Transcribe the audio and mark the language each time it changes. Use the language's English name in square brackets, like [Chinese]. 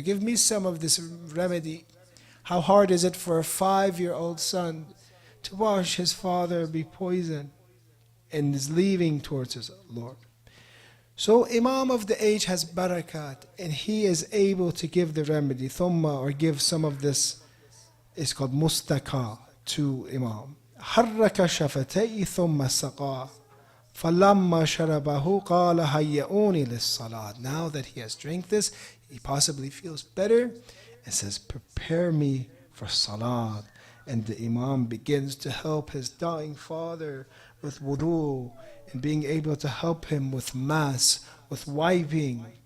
[English] Give me some of this remedy. How hard is it for a 5-year-old son to watch his father be poisoned and is leaving towards his Lord? So Imam of the age has barakat, and he is able to give the remedy, thumma, or give some of this, it's called mustaka, to Imam. [Arabic] حرك شفتيه ثم سقاه فلما شربه قال هيئوني للصلاة. [English] Now that he has drank this, he possibly feels better and says, prepare me for salat. And the Imam begins to help his dying father with wudu, and being able to help him with mass, with wiping.